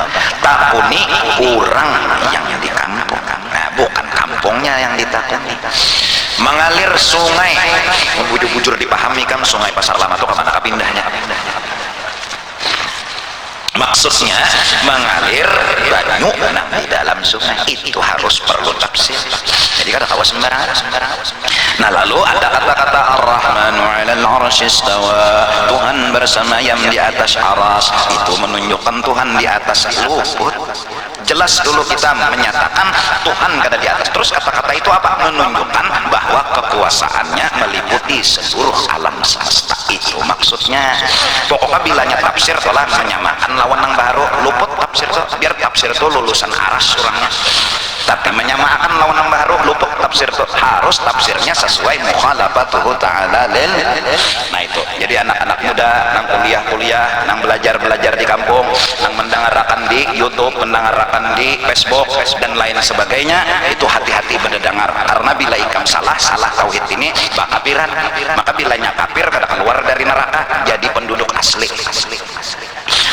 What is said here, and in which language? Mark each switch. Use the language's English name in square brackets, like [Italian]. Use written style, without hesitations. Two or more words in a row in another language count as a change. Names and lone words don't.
[Banjar] Takuni orang yang di kampung, nah bukan kampungnya yang ditakuni. [Indonesian] Mengalir sungai, bujur-bujur dipahami kan, sungai Pasar Lama itu kemana kepindahnya? Maksudnya mengalir banyu di dalam sungai, itu harus perlu tafsir. [Banjar] Jadi kada kawas sembarangan. [Indonesian] Nah, lalu ada kata-kata [Arabic] الرحمن على العرش استوى, [Indonesian] Tuhan bersemayam di atas aras, itu menunjukkan Tuhan di atas luput. Jelas dulu kita menyatakan Tuhan kada di atas. Terus kata-kata itu apa? Menunjukkan bahwa kekuasaannya meliputi seluruh alam semesta. Itu maksudnya. Pokoknya bilanya tafsir telah menyamakan lawan yang baru, luput tafsir itu, biar tafsir itu lulusan aras orangnya. Tapi menyamakan lawan yang baru, luput tafsir itu, harus tafsirnya sesuai [Arabic] مخالفته تعالى لل. [Indonesian] Nah itu. Jadi anak-anak muda nang kuliah-kuliah, nang belajar-belajar di kampung, nang mendengarkan di YouTube, mendengarkan di Facebook dan lain sebagainya, itu hati-hati berdengar, [Banjar] karena bila ikam salah tauhid ini bakapiran. [Indonesian] Maka bilanya kafir kada keluar dari neraka, jadi penduduk asli.